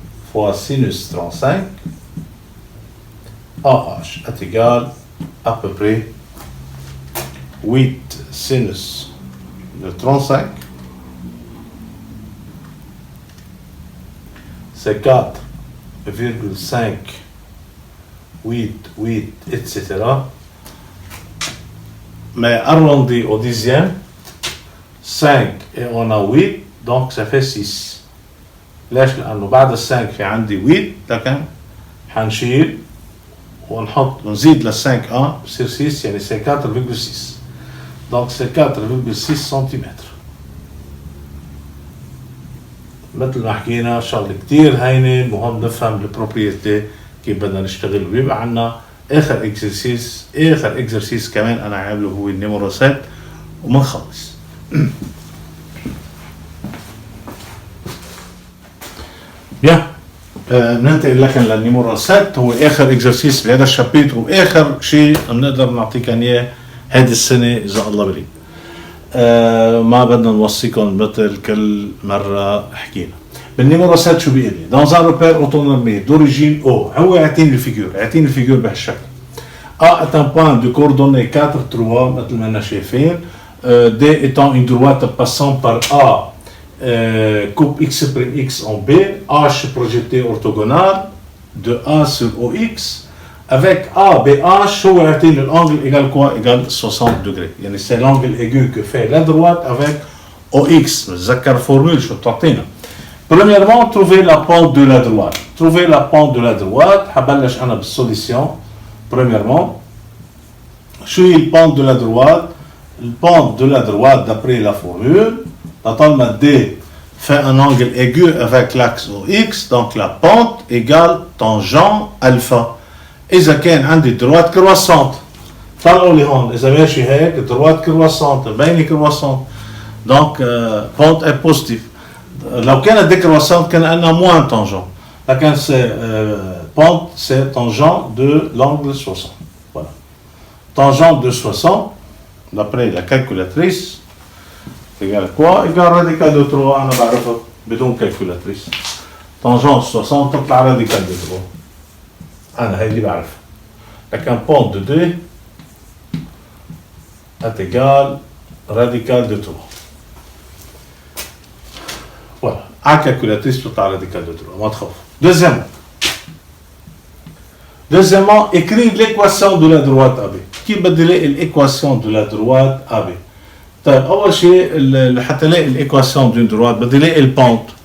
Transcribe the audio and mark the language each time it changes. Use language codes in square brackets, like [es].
[fr] fois sinus 35 AH est égal à peu près 8 sinus de 35, c'est 4,5, 8, etc. Mais arrondi au dixième, 5 et on a 8, donc ça fait 6. [ar] ليش؟ لأنه بعد ال5 في عندي 8 لكن حنشيل ونزيد لل 5 بصير 6 يعني [fr] c'est 4,6. Donc c'est 4,6 cm. [ar] مثل ما حكينا شغله كتير هينه، مهم نفهم البروبريتي كيف بدنا نشتغل. ويبقى عندنا اخر اكزرسيس كمان انا عامله هو النيمورو 7 ومنخلص. بيان ننتقل لكن للنيمورو 7 هو اخر اكزرسيس بهذا الشابيتر واخر شيء بنقدر نعطيكم اياه هذه السنه اذا الله بريد. ما بدنا نوصيكم مثل كل مره حكينا. بالنيمورو 7 شو بيقول لي؟ [fr] dans un repère autonomé d'origine O، [ar] هو يعطيني الفيجور بهالشكل. [fr] A est un point de coordonnées 4, 3 مثل ما شايفين. D étant une droite passant par A coupe X' en B, H projeté orthogonal de A sur OX avec ABH [ar] هو يعطيني [fr] l'angle égale quoi? Égale 60 degrés. [ar] يعني [fr] c'est l'angle aigu que fait la droite avec OX. [ar] نتذكر فورمول شو بتعطينا. [fr] Premièrement, trouver la pente de la droite. Trouver la pente de la droite. [ar] حبلش أنا بالsolution. [fr] Premièrement, [ar] شو هي [fr] pente de la droite? La pente de la droite d'après la formule. [ar] طالما [fr] D fait un angle aigu avec l'axe OX, donc la pente égale tangent alpha. [ar] إذا كان عندي [fr] droite croissante، [ar] طلعوا لي هون إذا ماشي هيك droite croissante مبينة croissante، [fr] donc pente est positive. [ar] لو كانت [fr] décroissante [ar] كان عندنا [fr] moins tangent، [ar] لكن [fr] c'est pente c'est tangent de l'angle 60. Voilà. Tangent de 60 d'après la calculatrice égale quoi? Égale radical de 3. [ar] أنا بعرفها بدون [fr] calculatrice. Tangent 60 [ar] تطلع [fr] radical de 3. [ar] أنا هي اللي بعرفها. لكن [fr] pente de 2 est égal radical de 3. Voilà. À calculatrice [ar] بتطلع [fr] radical de 3. [ar] ما تخاف. [fr] Deuxièmement, écrire l'équation de la droite AB. [ar] كيف بدي الاقي [fr] l'équation de la droite AB؟ [ar] طيب أول شيء لحتى الاقي l'équation d'une droite بدي الاقي البونت.